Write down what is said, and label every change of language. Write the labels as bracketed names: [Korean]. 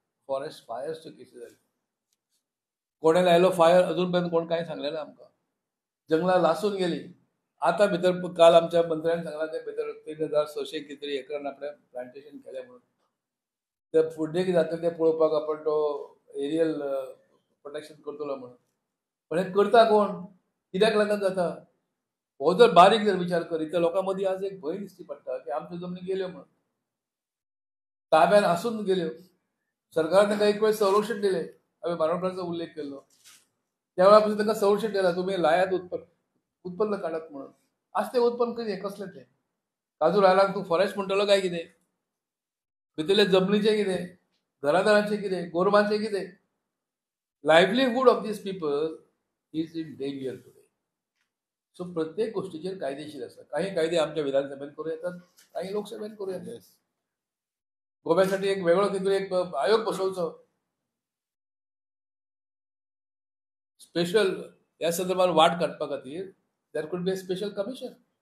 [Konkani] फॉरेस्ट फायर्सच्यो केसी जाल्यो. कोणे लायलो फायर अजून पर्यंत कोण कांय सांगलें ना आमकां. जंगलां लासून गेली. आता भितर काल आमच्या मंत्र्यान सांगला ते भितर 3600 कितें एकरान आपणें प्लांटेशन केलें म्हणून. ते फुडलें कितें जातलें तें पळोवपाक आपण तो एरियल प्रोटेक्शन करतलो म्हणून. पण हे करता कोण कित्याक लागून जाता. हो जर बारीक जर विचार करीत तर लोकां मदीं आज एक भंय दिसती पडटा की आमच्यो जमनी गेल्यो म्हणून. ताब्यान आसून गेल्यो. सरकारान तांकां एक वेळ संरक्षण दिलें. हांवें मानवकारांचो उल्लेख केल्लो. त्या वेळा पासून तांकां संरक्षण दिलां तुमी लायात उत्पन्न काडत म्हणून. आज तें उत्पन्न कितें कसलें तें काजू रायलाक तूं फॉरेस्ट म्हणटलो काय कितें. भितरले जमनीचें कितें घरादारांचें कितें गोरवांचें कितें. [English] Livelihood of these people is in danger today. [Konkani] सो प्रत्येक गोष्टीचेर कायदेशीर आसा. काही कायदे आमच्या विधानसभेन करूं येतात काही लोकसभेन करूं येतात. गोव्यासाठी एक वेगळो कितें एक आयोग बसोवचो स्पेशल ह्या संदर्भात वाट काडपा खातीर. [English] There could be a special commission.